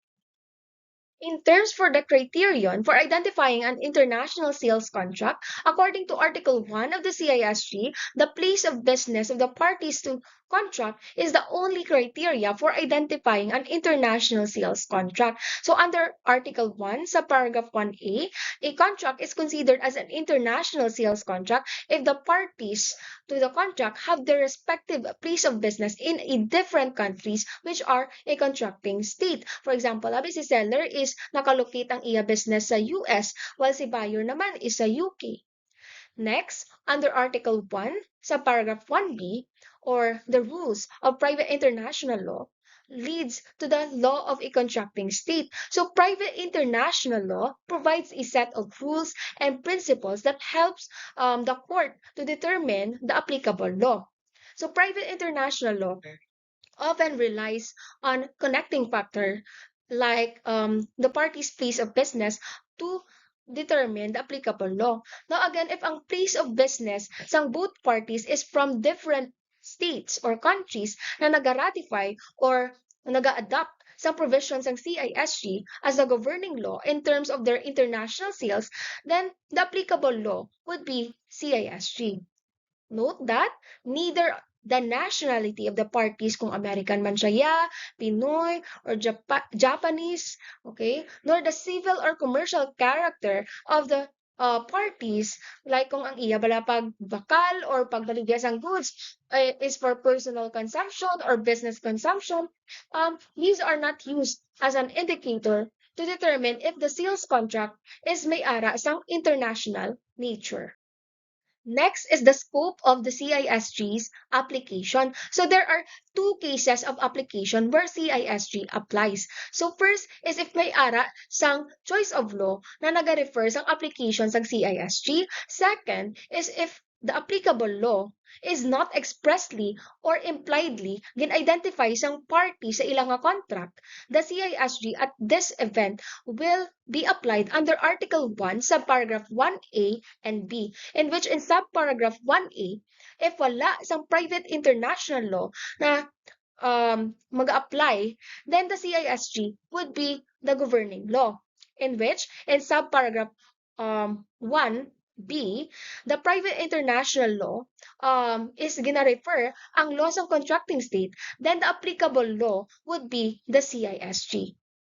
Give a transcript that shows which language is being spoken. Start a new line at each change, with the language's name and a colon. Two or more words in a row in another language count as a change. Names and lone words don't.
English: In terms for the criterion for identifying an international sales contract, according to Article 1 of the CISG, the place of business of the parties to contract is the only criteria for identifying an international sales contract. So under Article 1, subparagraph 1A, a contract is considered as an international sales contract if the parties to the contract have their respective place of business in a different countries which are a contracting state. For example,
Hiligaynon: sabi si seller is nakalocate ang iya business sa US while si buyer naman is sa UK.
English: Next, under Article 1, sa paragraph 1B, or the rules of private international law, leads to the law of a contracting state. So private international law provides a set of rules and principles that helps the court to determine the applicable law. So private international law often relies on connecting factor like the party's place of business to determine the applicable law. Now again, if ang place of business sang both parties is from different states or countries
Hiligaynon: na nag-ratify
English: or nag-adapt sa provisions ng CISG as the governing law in terms of their international sales, then the applicable law would be CISG. Note that neither the nationality of the parties,
Hiligaynon: kung American man siya, Pinoy,
English: or Japanese, okay, nor the civil or commercial character of the parties,
Hiligaynon: like kung ang iya bala pagbakal
English: or pagbaligya sang goods is for personal consumption or business consumption, these are not used as an indicator to determine if the sales contract
Hiligaynon: is may ara sang
English: international nature. Next is the scope of the CISG's application. So there are two cases of application where CISG applies. So first is if
Hiligaynon: may ara sang
English: choice of law na naga-refer sang application sang CISG. Second is if the applicable law is not expressly or impliedly gin-identify sang party
Hiligaynon: sa ilang nga
English: contract, the CISG at this event will be applied under Article 1, subparagraph 1A and B, in which in subparagraph 1A, if
Hiligaynon: wala sang
English: private international law
Hiligaynon: na mag-apply,
English: then the CISG would be the governing law, in which in subparagraph 1B, the private international law is gonna refer ang laws of contracting state, then the applicable law would be the CISG.